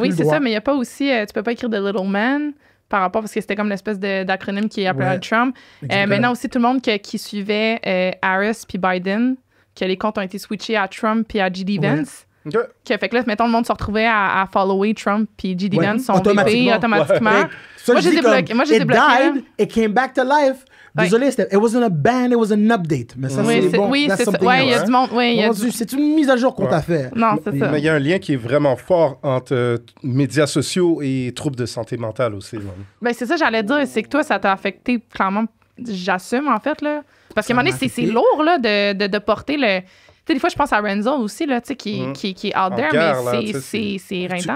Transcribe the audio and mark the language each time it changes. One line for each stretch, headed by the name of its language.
French: Oui, c'est ça, mais il n'y a pas aussi... tu peux pas écrire The Little Man par rapport, parce que c'était comme l'espèce d'acronyme qui est appelé à Trump. Maintenant aussi, tout le monde qui suivait Harris puis Biden, que les comptes ont été switchés à Trump puis à J.D. Vance. Fait que là, mettons, le monde se retrouvait à follower Trump puis J.D. Vance, son VP, automatiquement. Moi, j'ai débloqué.
English: It came back to life.
French: Désolé,
English: it wasn't a ban, it was an update.
French: Mais ça, c'est bon. Oui, c'est ça. Oui, il y a du monde. C'est une mise à jour qu'on t'a fait. Non, c'est ça. Mais il y a un lien qui est vraiment fort entre médias sociaux et troubles de santé mentale aussi. Ben, c'est ça, j'allais dire. C'est que toi, ça t'a affecté clairement. J'assume, en fait, là. Parce qu'à un moment donné, c'est lourd, là, de porter le... Tu sais, des fois, je pense à Renzo aussi, là, tu sais, qui est
English: out there,
French: mais c'est rintant.